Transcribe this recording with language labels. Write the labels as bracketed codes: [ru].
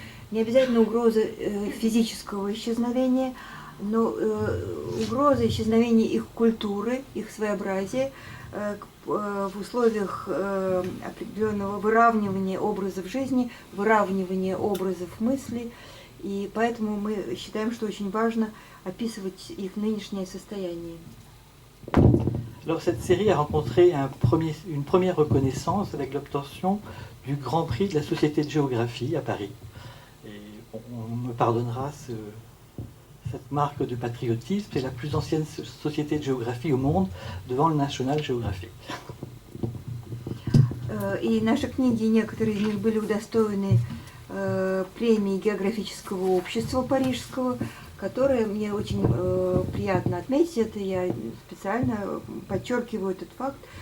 [ru] Не обязательно угроза физического исчезновения, но угроза исчезновения их культуры, их своеобразия в условиях определенного выравнивания образов жизни, выравнивания образов мысли. И поэтому мы считаем, что очень важно описывать их нынешнее состояние. [fr] Alors cette série a rencontré une première reconnaissance avec l'obtention du Grand Prix de la Société de Géographie à Paris. Et on me pardonnera cette marque de patriotisme, c'est la plus ancienne société de géographie au monde devant le National Geographic. [ru] И наши книги, некоторые из них были удостоены премии географического общества парижского, которое мне очень приятно отметить. Это я специально подчеркиваю этот факт.